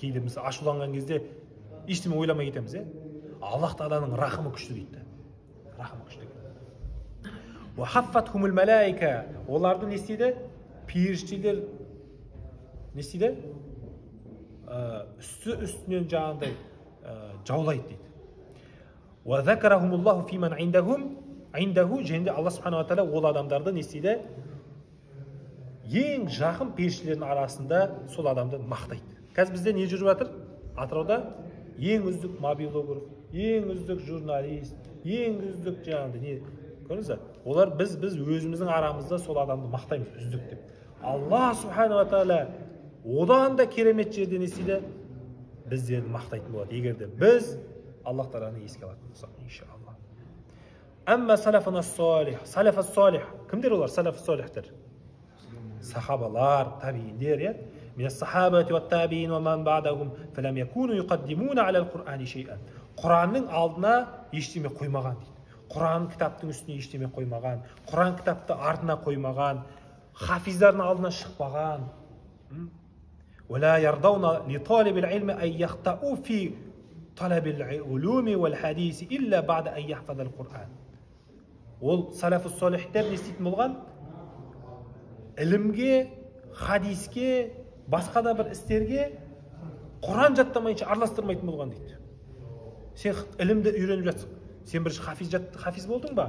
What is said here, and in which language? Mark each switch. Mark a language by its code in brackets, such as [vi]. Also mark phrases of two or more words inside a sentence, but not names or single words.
[kk] Кейде біз ашуланған кезде ештеңе ойламай кетеміз. Аллах Тағаланың рахымы күшті дейді. Рахымы күшті. [ar] وحفتهم الملائكة. [kk] Оларды не істейді? Періштелер не істейді? Үстінен жаңағыдай жаулайды дейді. [ar] وذكرهم الله فيمن عنده, [kk] және Алла [ar] سبحانه وتعالى [kk] ол адамдарды не істейді? Ең жақын періштелердің арасында сол адамды мақтайды. Қазір бізде не жүріп жатыр? Атырауда ең үздік мобилограф, ең үздік журналист, ең үздік жаңағыдай не көрдіңіз бе? Олар біз өзіміздің арамызда сол адамды мақтаймыз, үздік деп. Алла [ar] سبحانه وتعالى [kk] одан да керемет жерде не істейді? Біздерді мақтайтын болады, егер де біз Аллах Тағаланы еске алатын болсақ, иншалла. [ar] أما السلف الصالح، السلف الصالح. [kk] Кімдер олар салафас салихтер? Сахабалар, табииндер, [ar] من الصحابة والتابعين ومن بعدهم فلم يكونوا يقدمون على القرآن شيئا. [kk] Құранның алдына ештеме қоймаған дейді. Құран кітаптың үстіне ештеме қоймаған, Құран кітапты артына қоймаған, хафиздардың алдына шықпаған. [ar] ولا يرضون لطالب العلم أن يخطو في طلب العلوم والحديث إلا بعد أن يحفظ القرآن. [kk] Ол салафус салихтер не істейтін болған? Ілімге, хадиске, басқа да бір істерге Құран жаттамайынша араластырмайтын болған дейді. Сен ілімді үйреніп жатсың. Сен бірінші хафиз болдың ба?